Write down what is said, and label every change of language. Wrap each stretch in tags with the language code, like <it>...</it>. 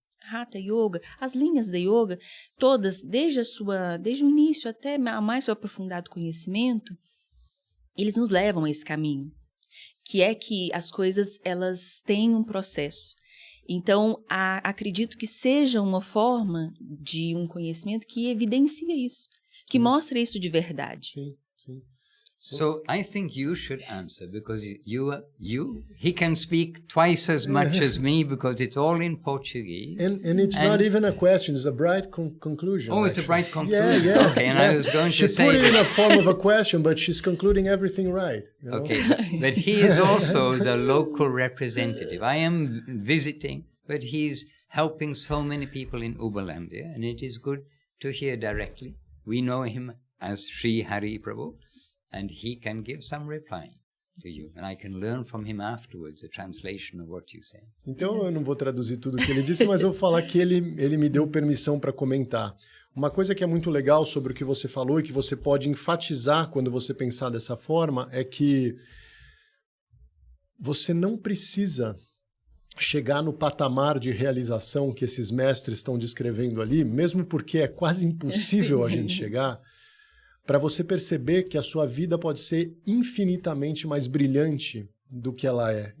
<pt>Hatha Yoga, as linhas da yoga, todas, desde o início até a mais aprofundado conhecimento, eles nos levam a esse caminho, que é que as coisas, elas têm um processo. Então, acredito que seja uma forma de um conhecimento que evidencia isso, que mostra isso de verdade. Sim, sim.</pt> <en>So I think you should answer, because he can speak twice as much as me, because it's all in Portuguese. And it's not even a question, it's a bright conclusion. Oh, it's a bright conclusion. Yeah. Okay, and I was going to say... She put it in a form of a question, but she's concluding everything right. You know? Okay, but he is also the local representative. I am visiting, but he's helping so many people in Uberlândia, and it is good to hear directly. We know him as Sri Hari Prabhu, and he can give some reply to you, and I can learn from him afterwards a translation of what you say.</en> <pt>Então eu não vou traduzir tudo o que ele disse, mas eu vou falar que ele me deu permissão para comentar. Uma coisa que é muito legal sobre o que você falou e que você pode enfatizar quando você pensar dessa forma é que você não precisa chegar no patamar de realização que esses mestres estão descrevendo ali, mesmo porque é quase impossível a gente chegar, para você perceber que a sua vida pode ser infinitamente mais brilhante do que ela é.</pt>